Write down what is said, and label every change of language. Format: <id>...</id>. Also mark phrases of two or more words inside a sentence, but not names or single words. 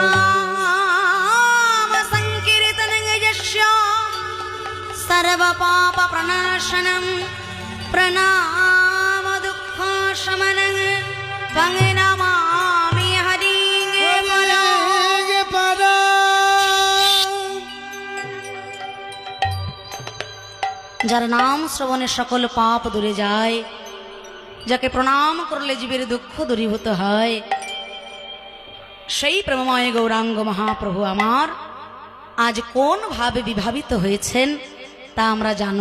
<sa>नाम संकीर्तनं यस्य सर्वपाप प्रणाशनं प्रणाम दुःखशमनं तं नमामि हरिं परा।</sa> <bn>যার নাম শ্রবণে সকল পাপ দূরে যায়, যাকে প্রণাম করলে জীবের দুঃখ দূরীভূত হয়, সেই প্রেমময় গৌরাঙ্গ মহাপ্রভু আমার আজ কোন ভাবে বিভাবিত হয়েছেন তা আমরা জানব।</bn>